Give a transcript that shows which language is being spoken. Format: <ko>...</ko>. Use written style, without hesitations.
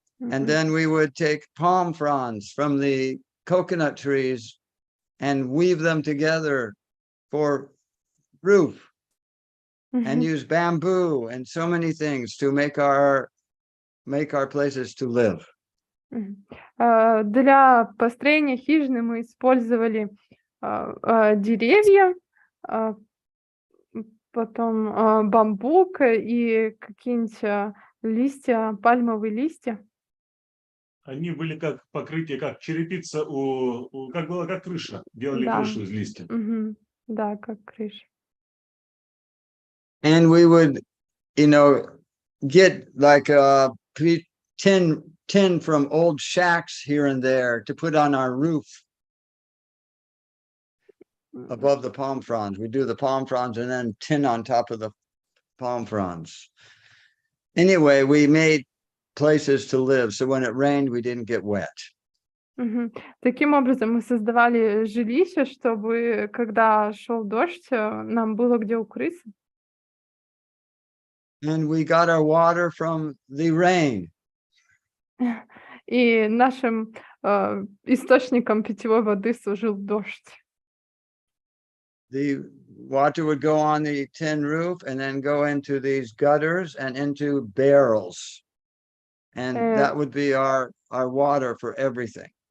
<en>And then we would take palm fronds from the coconut trees and weave them together for roof, and use bamboo and so many things to make our places to live.</en> <ru>Для построения хижины мы использовали деревья, потом бамбук и какие-нибудь листья, пальмовые листья. Они были как покрытие, как черепица, как была как крыша. Делали крышу из листьев. Да, как крыша.</ru> <en>And we would, get like 10 from old shacks here and there to put on our roof above the palm fronds. We do the palm fronds and then tin on top of the palm fronds. Anyway, we made places to live, so when it rained, we didn't get wet.</en> <ru>Таким образом, мы создавали жилище, чтобы, когда шел дождь, нам было где укрыться.</ru> <en>And we got our water from the rain.</en> <ru>И нашим источником питьевой воды служил дождь.</ru> <en>The water would go on the tin roof and then go into these gutters and into barrels. And that would be our water for everything.</en>